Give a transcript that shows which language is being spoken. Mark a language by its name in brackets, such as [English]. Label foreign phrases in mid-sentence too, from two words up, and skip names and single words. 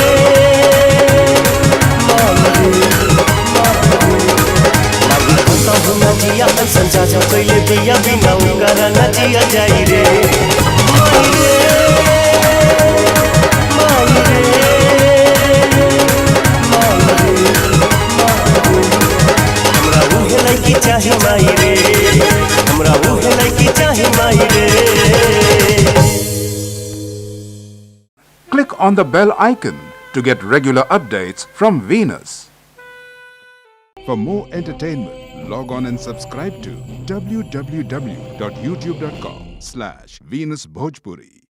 [Bhojpuri] जिया संजा जा कैले बिया बिना उकरा ना जिया जाई रे माई रे माई रे हमरा उहे लइकी चाही माई रे हमरा उहे लइकी चाही माई रे [English] Click on the bell icon to get regular updates from Venus. For more entertainment, log on and subscribe to www.youtube.com/Venus Bhojpuri.